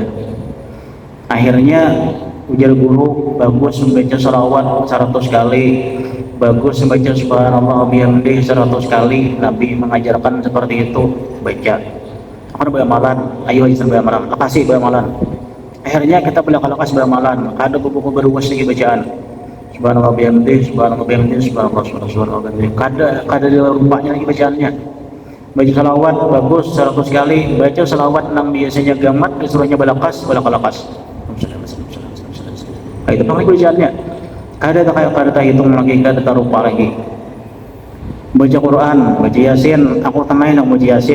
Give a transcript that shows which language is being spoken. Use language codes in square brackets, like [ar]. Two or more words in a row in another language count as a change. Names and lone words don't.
[bjn] Akhirnya ujar guru bagus membaca sholawat 100 kali, bagus membaca [ar] سبحان الله وبحمده [bjn] 100 kali. Nabi mengajarkan seperti itu, baca. Aku beramalan, ayo aja beramalan, makasih beramalan. Akhirnya kita lakas beramalan, ada buku-buku beruas lagi bacaan. [ar] سبحان الله وبحمده، سبحان الله وبحمده، سبحان الله وبحمده. [bjn] Kada rupanya lagi bacaannya. Baca salawat bagus 100 kali, baca salawat nang biasanya gamat disuruhnya balakas. Itu pakai bacaannya. Kada hitung lagi, kada tarupa lagi. Baca Quran, baca Yasin, aku tenai nak baca Yasin.